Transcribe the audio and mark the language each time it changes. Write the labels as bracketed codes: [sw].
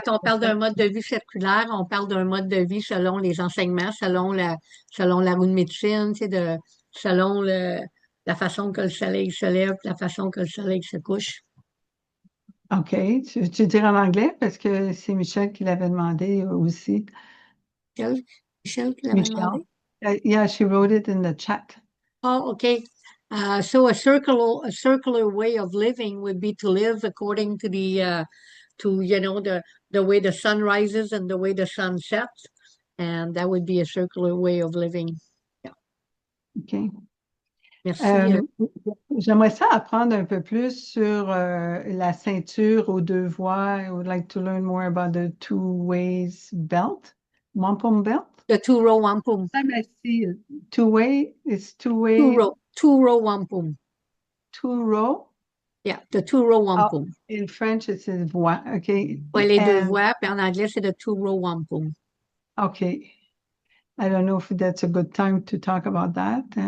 [fr] quand on parle d'un mode de vie circulaire, on parle d'un mode de vie selon les enseignements, selon la roue de médecine, selon la façon que le soleil se lève, la façon que le soleil se couche. OK. Tu veux dire en anglais? Parce que c'est Michel qui l'avait demandé aussi. Michel qui l'avait demandé? Michelle. [en] Yeah, she wrote it in the chat. Oh, okay. So a circular way of living would be to live according to the way the sun rises and the way the sun sets, and that would be a circular way of living. Yeah. OK. [fr] Merci. J'aimerais ça apprendre un peu plus sur la ceinture aux deux voies. [en] I would like to learn more about the two ways belt, wampum belt. The two-row wampum. I see two-way. It's two-way. Two-row wampum. Two-row. Yeah, the two-row wampum. In French, it says voix. Okay. [fr] Oui, les deux voies, puis en anglais, c'est the two-row wampum. [en] Okay. I don't know if that's a good time to talk about that.